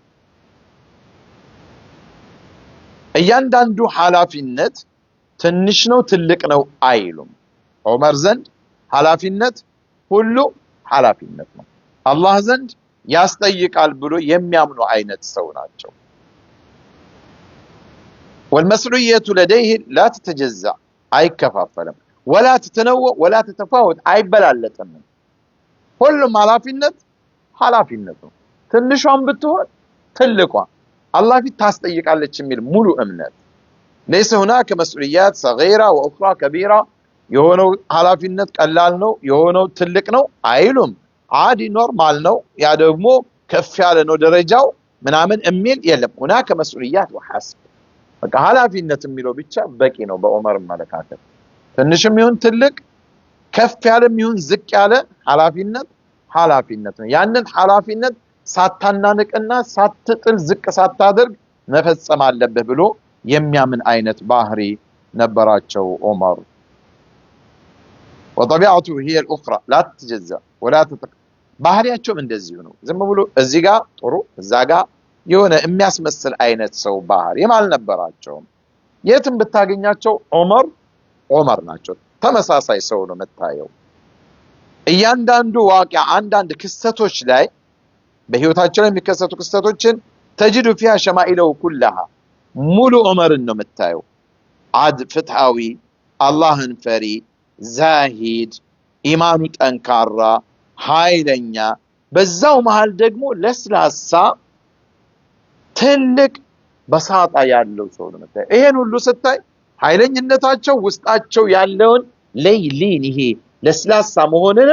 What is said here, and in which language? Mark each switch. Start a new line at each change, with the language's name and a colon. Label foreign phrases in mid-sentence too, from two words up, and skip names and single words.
Amharic: እያንዳንዱ ኃላፊነት ትንሽ ነው ትልቅ ነው አይሉም። ዑመር ዘንድ ኃላፊነት ሁሉ ኃላፊነት ነው። አላህ ዘንድ ያስጠይቃል ብሎ የሚያምኑ አይነት ሰው ናቸው።
Arabic: والمسؤولية لديه لا تتجزأ
Amharic: አይከፋፈልም።
Arabic: ولا تتثنى ولا تتفاوت
Amharic: አይበላለጥም። ሁሉም ኃላፊነት ነው። ትንሿን ብትሆን ትልቋ አላህ ፊት ታስጠይቃለች የሚል ሙሉ እምነት
Arabic: ليس هناك مسؤوليات صغيرة وأخرى كبيرة
Amharic: የሆነው ኃላፊነት ቀላል ነው የሆነው ትልቅ ነው አይሉም عادي ኖርማል ነው ያ ደግሞ ከፍ ያለ ነው ደረጃው ምናምን የሚል የለም
Arabic: هناك مسؤوليات وحسب
Amharic: በቃ ኃላፊነት የሚለው ብቻ በቂ ነው በዑመር መለካከት ትንሽም ይሁን ትልቅ ከፍ ያለም ይሁን ዝቅ ያለ ኃላፊነት ነው ያንን ኃላፊነት ሳታናንቅና ሳትጥል ዝቅ ሳታደርግ መፈጸም አለበት ብሎ የሚያምን አይነት ባህሪ ነበራቸው ዑመር
Arabic: وطبيعته هي الاخرى لا تتجزأ ولا
Amharic: ባህሪያቸው እንደዚህ ነው ዝም ብሎ እዚህ ጋር ጥሩ እዛ ጋር የሆነ የሚያስመስል አይነት ሰው ባህሪ አልነበራቸው የትም ብታገኛቸው ዑመር ናቸው ተመሳሳይ ሰው ነው መታየው እያንዳንዱ ዋቂያ አንዳንድ ክስተቶች ላይ በህይወታቸው ላይ የሚከሰቱ ክስተቶችን
Arabic: تجد فيها شمائله كلها
Amharic: ሙሉ ዑመርን ነው መታየው ፍትሃዊ አላህን ፈሪ ዛሂድ ኢማኑ ጠንካራ ኃይለኛ በዛው መሃል ደግሞ ለስላሳ ትልቅ በሳጣ ያለው ሰው ነው መታየው ይሄን ሁሉ ስታይ ኃይለኝነታቸው ውስጣቸው ያለውን ለይሊን ይሄ ለስላሳ መሆንንም